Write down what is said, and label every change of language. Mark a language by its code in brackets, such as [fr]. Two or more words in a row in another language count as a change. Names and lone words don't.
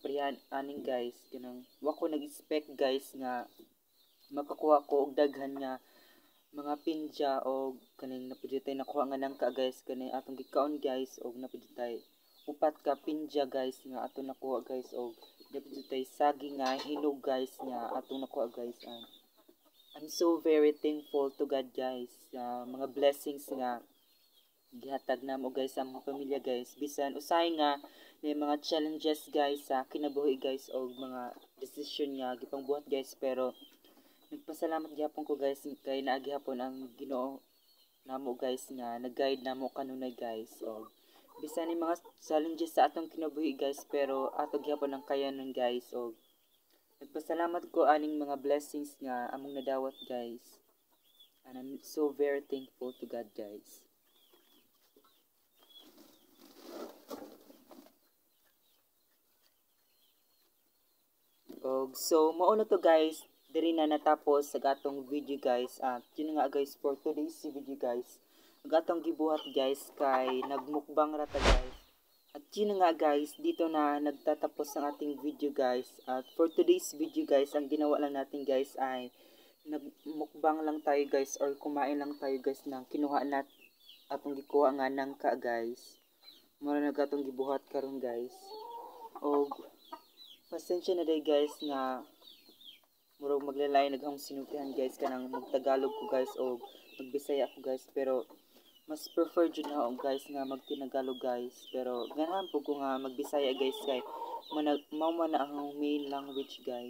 [ceb] Priyan aning guys kanang wa ko nag-expect guys nga makakuha ko og daghan nga mga pinja o kaning napudyo tay nakuha nga nangka guys kaning atong gikaon guys og napudyo tay upat ka pinja guys nga atong nakuha guys og napudyo tay saging nga hinog guys nga atong nakuha guys. [en] I'm so very thankful to God [ceb] guys sa mga blessings nga gihatag namo guys sa mga pamilya guys. Bisan usay nga may mga challenges guys sa kinabuhi guys og mga decision nga gipangbuhat guys, pero nagpasalamat gyapon ko guys kay naa gyapon ang Ginoo namo guys nga nag-guide namo kanunay guys. Og bisan ni mga challenges sa atong kinabuhi guys, pero ato gyapon ang kayanon guys. Og nagpasalamat ko aning mga blessings nga among nadawat guys. [en] And I'm so very thankful to God guys. [ceb] Og so mao na to guys, diri na natapos sa atong video guys. [tl] At yun nga [ceb] guys [en] for today's video [ceb] guys. Ang atong gibuhat guys kay nagmukbang rata guys. [tl] At yun nga guys, dito na nagtatapos ang ating video guys. At [en] for today's video [tl] guys, ang ginawa lang natin guys ay nagmukbang lang tayo guys or kumain lang tayo guys ng kinuha nat [ceb] atong gikuha nga nangka [tl] guys. [ceb] Mura na atong gibuhat karon guys. Og pasensya na day guys nga murag maglalay naghang sinutihan guys kanang magtagalog ko guys o magbisaya ko guys, pero mas prefer jud na ako guys nga magtinagalog guys, pero ganahan po ko nga magbisaya guys kay mao man na ang [en] main language [ceb] guys.